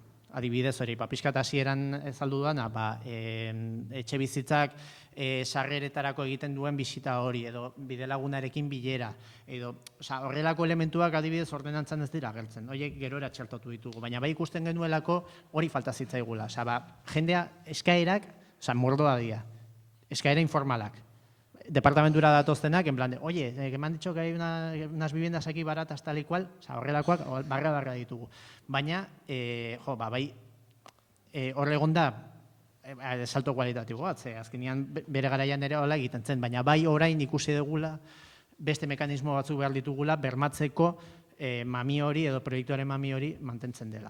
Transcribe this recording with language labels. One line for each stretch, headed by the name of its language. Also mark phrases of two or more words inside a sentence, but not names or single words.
Basque: Adibidez hori, pixka eta hasieran ezaldu dana, etxe bizitzak sarreretarako egiten duen bisita hori, edo bidelagunarekin bilera, edo horrelako elementuak adibidez ordenantzan ez dira agertzen, horiek gerora txertatu ditugu, baina bai ikusten genuelako hori falta zitzaigula. Jendea eskaerak, mordoa dira, eskaera informalak. Departamentura datoztenak,
Spanish: en plan de, oye, que me han dicho que hay unas viviendas aquí baratas tal y cual,
Basque: horrelakoak barra ditugu. Baina, bai, horre egon da, salto kualitatibo bat, azkenean bere garaian ere hola egiten zen, baina bai orain ikusi dugula, beste mekanismo batzuk behar ditugula, bermatzeko mami hori edo proiektuaren mami hori mantentzen dela.